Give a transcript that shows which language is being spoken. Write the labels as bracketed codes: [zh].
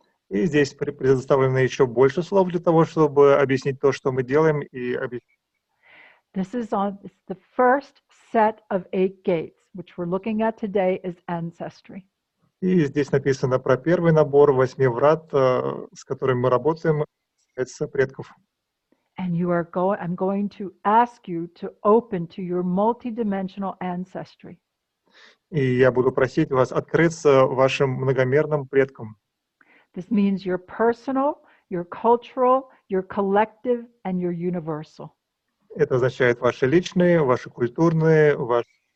[ru] И здесь предоставлено еще больше слов для того, чтобы объяснить то, что мы делаем, и объяснить. [en] This is the first set of 8 gates, which we're looking at today is ancestry. [ru] И здесь написано про первый набор 8 врат, с которыми мы работаем, это предков. [en] And I'm going to ask you to open to your multidimensional ancestry. [ru] И я буду просить вас открыться вашим многомерным предкам. [en] This means your personal, your cultural, your collective, and your universal. [ru] Это означает ваши личные, ваши культурные, ваши